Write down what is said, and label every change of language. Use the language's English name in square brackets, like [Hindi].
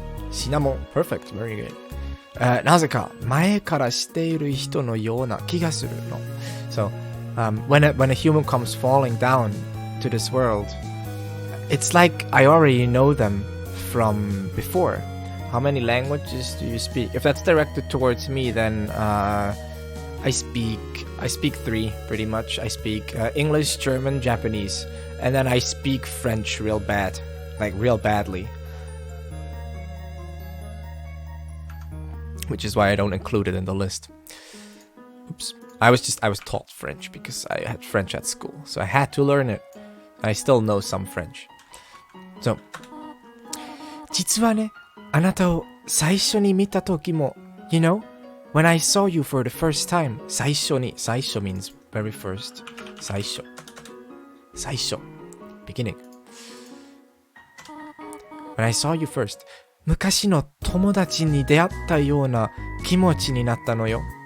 [English] シナモン perfect, very good. [Japanese] なぜか前から知っている人のような気がするの。 [English] So when a human comes falling down to this world, it's like I already know them from before. How many languages do you speak? If that's directed towards me, then I speak 3 pretty much. I speak English, German, Japanese, and then I speak French real bad, like real badly. Which is why I don't include it in the list. Oops. I was taught French because I had French at school, so I had to learn it. I still know some French. So, [Japanese] 実はね、あなたを最初に見た時も、 [English] you know, when I saw you for the first time, 最初 means very first. 最初 beginning. When I saw you first, [Japanese] 昔の友達に出会ったような気持ちになったのよ。